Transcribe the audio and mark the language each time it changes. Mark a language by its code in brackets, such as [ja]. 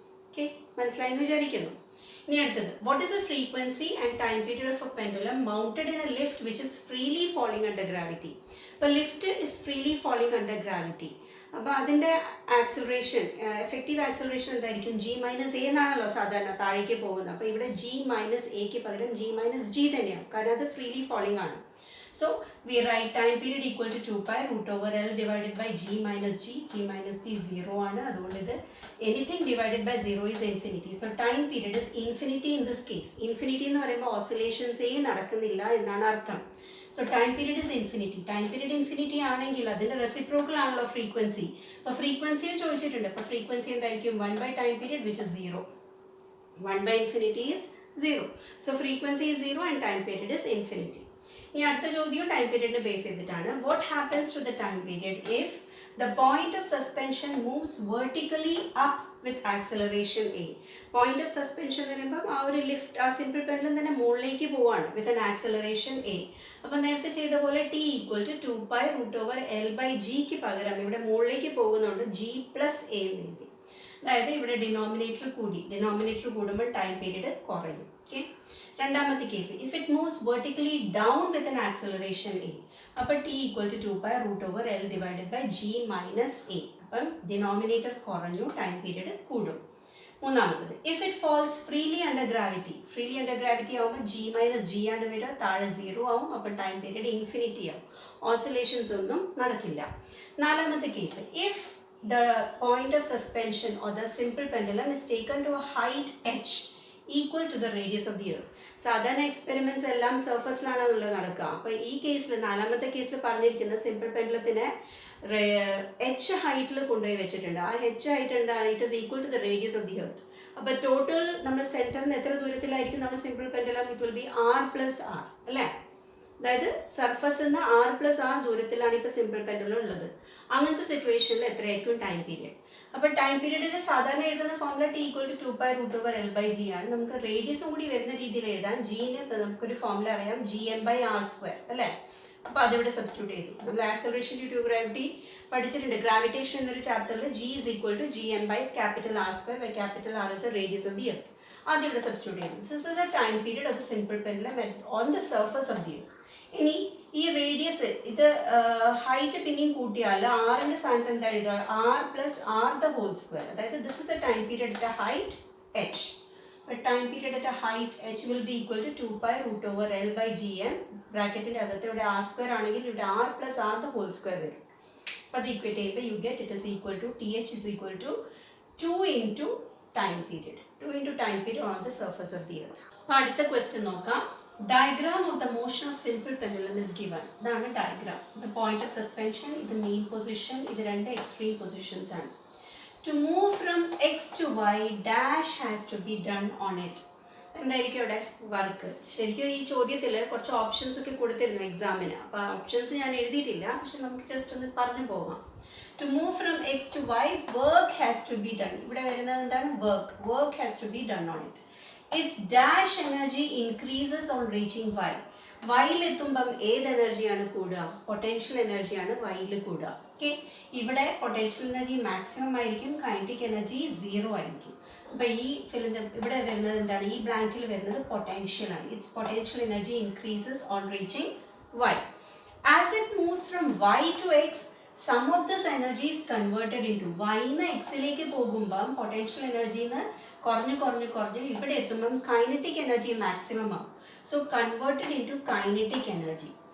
[ml] Okay, മനസ്സിലായെന്ന് വിചാരിക്കുന്നു. ഇനി അടുത്തത്, [en] What is the frequency and time period of a pendulum mounted in a lift which is freely falling under gravity. [ml] അപ്പോൾ [en] Lift is freely falling under gravity. [ml] അപ്പോൾ അതിൻ്റെ acceleration, effective acceleration എന്തായിരിക്കും? g - a എന്നാണല്ലോ സാധാരണ താഴേക്ക് പോകുന്നത്. അപ്പോൾ ഇവിടെ g - a ക്ക് പകരം g - g തന്നെയാണ്, കാരണം അത് ഫ്രീലി ഫോളിംഗ് ആണ്. [en] So we write time period equal to 2π√L divided by g minus g. G minus g 0 [ml] ആണ്. അതുകൊണ്ട് ഇത് [en] anything divided by 0 is infinity. So time period is infinity in this case. [ml] Infinity എന്ന് പറയുമ്പോൾ oscillations നടക്കുന്നില്ല എന്നാണ് അർത്ഥം. [en] So time period is infinity. [ml] Time period infinity ആണെങ്കിൽ അതിൻ്റെ റെസിപ്രോക്കൽ ആണല്ലോ ഫ്രീക്വൻസി. അപ്പോൾ ഫ്രീക്വൻസിയും ചോദിച്ചിട്ടുണ്ട്. അപ്പോൾ ഫ്രീക്വൻസി എന്തായിരിക്കും? [en] 1 by time period which is 0. 1 by infinity is 0. So frequency is 0 and time period is infinity. [ml] ഇനി അടുത്ത ചോദ്യം ടൈം പീരീഡിനെ ബേസ് ചെയ്തിട്ടാണ്. [en] What happens to the time period if the point of suspension moves vertically up with acceleration a. [ml] Point of suspension എന്ന് പറയുമ്പോൾ ആ ഒരു lift, ആ simple pendulum തന്നെ മുകളിലേക്ക് പോവാണ് [en] With an acceleration a. [ml] അപ്പം നേരത്തെ ചെയ്ത പോലെ t = 2π√L/g പകരം ഇവിടെ മുകളിലേക്ക് പോകുന്നുണ്ട് g + a എന്ന് എഴുതി. അതായത് ഇവിടെ ഡിനോമിനേറ്റർ കൂടുമ്പോൾ ടൈം പീരീഡ് കുറയും. [en] okay, [ml] രണ്ടാമത്തെ case, [en] If it moves vertically down with an acceleration a. അപ്പോൾ t = 2π√L divided by g minus a. [ml] അപ്പം ഡിനോമിനേറ്റർ കുറഞ്ഞു, ടൈം പീരീഡ് കൂടും. മൂന്നാമത്തത്, [en] If it falls freely under gravity. [ml] Freely under gravity ആകുമ്പോൾ g - g ആണ് വരിക, താഴെ 0 ആവും. അപ്പം ടൈം പീരീഡ് ഇൻഫിനിറ്റി ആവും, ഓസിലേഷൻസ് ഒന്നും നടക്കില്ല. നാലാമത്തെ case, [en] If the point of suspension or the simple pendulum is taken to a height h equal to the radius of the earth. [ml] സാധാരണ എക്സ്പെരിമെൻറ്റ്സ് എല്ലാം സർഫസിലാണെന്നുള്ളത് നടക്കുക. അപ്പോൾ ഈ കേസിൽ, നാലാമത്തെ കേസിൽ പറഞ്ഞിരിക്കുന്ന സിമ്പിൾ പെൻഡുലത്തിനെ h ഹൈറ്റിൽ കൊണ്ടുപോയി വെച്ചിട്ടുണ്ട്. ആ h ഹൈറ്റ് എന്താണ്? [en] It is equal to the radius of the earth. [ml] അപ്പോൾ ടോട്ടൽ നമ്മൾ സെൻറ്ററിന് എത്ര ദൂരത്തിലായിരിക്കും നമ്മുടെ simple pendulum? [en] it will be r + r [ml] അല്ലേ? അതായത് സർഫസിൽ നിന്ന് r+r ദൂരത്തിലാണ് ഇപ്പോൾ സിമ്പിൾ പെൻഡുലം ഉള്ളത്. അങ്ങനത്തെ സിറ്റുവേഷനിൽ എത്രയായിരിക്കും ടൈം പീരീഡ്? അപ്പോൾ ടൈം പീരീഡിന് സാധാരണ എഴുതുന്ന ഫോർമുല t = 2π√L/g ആണ്. നമുക്ക് റേഡിയസും കൂടി വരുന്ന രീതിയിൽ എഴുതാൻ. gന് നമുക്കൊരു ഫോർമുല അറിയാം, gm/r², അല്ലേ? അപ്പോൾ അതിവിടെ സബ്സ്റ്റിറ്റ്യൂട്ട് ചെയ്തു. നമ്മൾ ആക്സലറേഷൻ ഡ്യൂ ടു ഗ്രാവിറ്റി പഠിച്ചിട്ടുണ്ട്. [en] gravitation [ml] എന്നൊരു ചാപ്റ്ററിൽ [en] g = gm/R², where capital R is the radius of the earth. [ml] ആദ്യം ഇവിടെ സബ്സ്റ്റിറ്റ്യൂട്ട് ചെയ്യുന്നു. [en] This is the time period of the simple pendulum on the surface of the earth. [ml] ഇനി ഈ radius, ഇത് height പിന്നെയും കൂട്ടിയാൽ ആറിൻ്റെ സ്ഥാനത്ത് എന്താ എഴുതുക? [en] r+r². അതായത് this is the time period at a height h. But time period at a height h will be equal to 2π√L/gm. [ml] ബ്രാക്കറ്റിൻ്റെ അകത്ത് ഇവിടെ r² ആണെങ്കിൽ ഇവിടെ r+r² വരും. അപ്പോൾ അത് ഈക്വേറ്റ് ചെയ്യുമ്പോൾ [en] You get it is equal to th is equal to 2 into time period. 2 into time period on the surface of the earth. [ml] അപ്പോൾ അടുത്ത ക്വസ്റ്റ്യൻ നോക്കാം. [en] Diagram of the motion of simple pendulum is given. [ml] ഇതാണ് diagram. [en] The point of suspension, ഇത് mean position, ഇത് രണ്ട് extreme positions ആണ്. To move from x to y, dash has to be done on it. [ml] എന്തായിരിക്കും ഇവിടെ work? ശരിക്കും ഈ ചോദ്യത്തിൽ കുറച്ച് ഓപ്ഷൻസ് ഒക്കെ കൊടുത്തിരുന്നു എക്സാമിന്. അപ്പോൾ ആ ഓപ്ഷൻസ് ഞാൻ എഴുതിയിട്ടില്ല, പക്ഷെ നമുക്ക് ജസ്റ്റ് ഒന്ന് പറഞ്ഞു പോകാം. [en] To move from x to y, work has to be done. [ml] ഇവിടെ വരുന്നത് എന്താണ്? [en] Work has to be done on it. Its dash energy increases on reaching y. [ml] വൈയിൽ എത്തുമ്പം ഏത് എനർജിയാണ് കൂടുക? പൊട്ടൻഷ്യൽ എനർജിയാണ് വൈയിൽ കൂടുക. ഓക്കെ, ഇവിടെ പൊട്ടൻഷ്യൽ എനർജി മാക്സിമം ആയിരിക്കും, കൈനറ്റിക് എനർജി 0 ആയിരിക്കും. അപ്പോൾ ഈ ഫിലിൻ്റെ ഇവിടെ വരുന്നത് എന്താണ്, ഈ ബ്ലാങ്കിൽ വരുന്നത് പൊട്ടൻഷ്യലാണ്. [en] It's potential energy increases on reaching y. As it moves from y to x, some of this energy is converted into [ml] y ന്ന് എക്സിലേക്ക് പോകുമ്പം പൊട്ടൻഷ്യൽ എനർജിന്ന് കുറഞ്ഞ് ഇവിടെ എത്തുമ്പം കൈനറ്റിക് എനർജി മാക്സിമം ആവും. [en] So converted into kinetic energy.